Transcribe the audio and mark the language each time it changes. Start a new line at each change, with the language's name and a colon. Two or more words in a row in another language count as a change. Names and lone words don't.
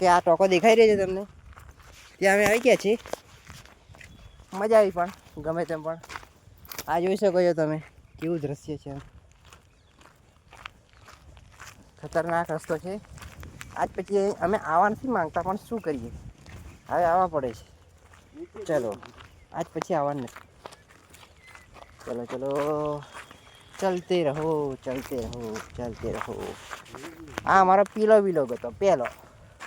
Gujarati: આ ટોકો દેખાઈ રહ્યો છે તમને, ત્યાં અમે આવી ગયા છીએ। મજા આવી, પણ ગમે તેમ પણ આ જોઈ શકો છો તમે કેવું દ્રશ્ય છે। ખતરનાક રસ્તો છે। આજ પછી અમે આવવા નથી માંગતા, પણ શું કરીએ, હવે આવવા પડે છે। ચલો, आज પછી આવવાનું નથી।
Hindi: चलो चलो, चलते रहो चलते रहो चलते रहो।
Gujarati: આ અમારો પીલો વિલોગ હતો પહેલો।